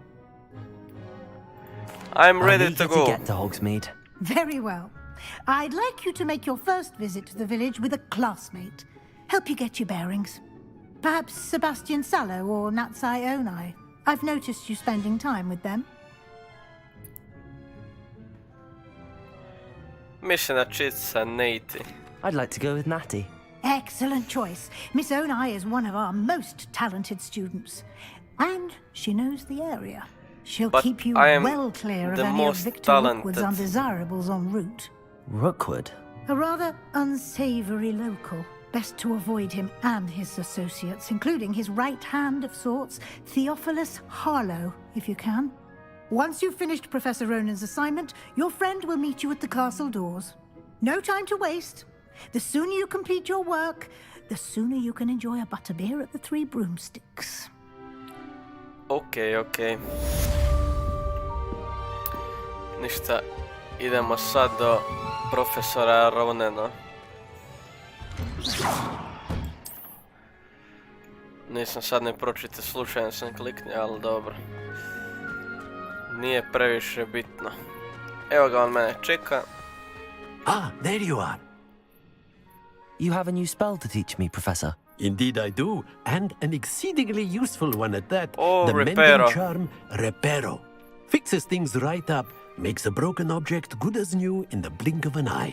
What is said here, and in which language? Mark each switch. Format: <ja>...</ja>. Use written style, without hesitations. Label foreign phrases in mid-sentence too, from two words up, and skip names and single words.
<en>I'm ready to go. To get to Hogsmeade. Very well. I'd like you to make your first visit to the village with a classmate. Help you get your bearings. Perhaps Sebastian Sallow or Natsai Onai. I've noticed you spending time with them.</en> <hr>Mislim da čica Nate.</hr> <en>I'd like to go with Natty. Excellent choice. Miss Onai is one of our most talented students. And she knows the area. She'll but keep you I am well clear of the any of most Victor talented. Rookwood's undesirables en route. Rookwood? A rather unsavory local. Best to avoid him and his associates, including his right hand of sorts, Theophilus Harlow, if you can. Once you've finished Professor Ronan's assignment, your friend will meet you at the castle doors. No time to waste. The sooner you complete your work, the sooner you can enjoy a butterbeer at the Three Broomsticks.</en> <hr>Okej. Ništa, idemo sad do profesora Ronana. Nisam sad ne pročitao, slučajno sam kliknio, ali dobro. Nije previše bitno. Evo ga, on mene čeka.</hr> <en>Ah, there you are. You have a new spell to teach me, Professor. Indeed I do, and an exceedingly useful one at that. Oh, the Reparo. mending charm, Reparo. Fixes things right up, makes a broken object good as new in the blink of an eye.</en>